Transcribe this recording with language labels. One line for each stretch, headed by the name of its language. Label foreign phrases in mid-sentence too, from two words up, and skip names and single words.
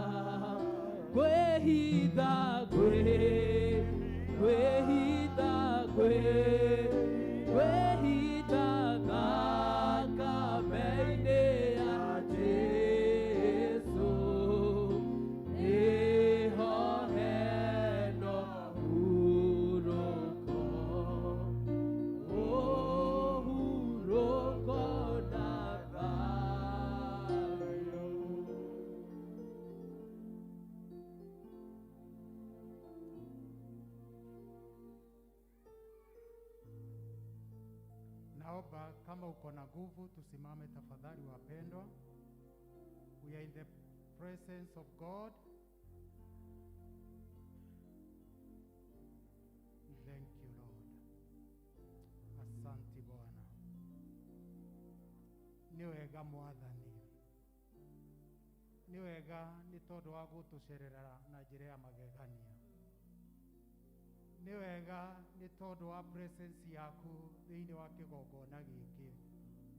Kikuyu: kwĩhitha kwĩhitha kwĩhitha thakame-inĩ ya Jesũ nĩho heno ũhurũko ũhurũko na thayũ.
Swahili: Naomba kama uko na nguvu tusimame tafadhali wapendwa.
English: We are in the presence of God. Thank you Lord.
Swahili: Asante Bwana.
Kikuyu: Nĩ wega Mwathani. Nĩ wega nĩ tondũ wa gũtũcerera na njĩra ya magegania. Nĩ wega nĩ tondũ wa presence yaku thĩinĩ wa kĩgongona gĩkĩ.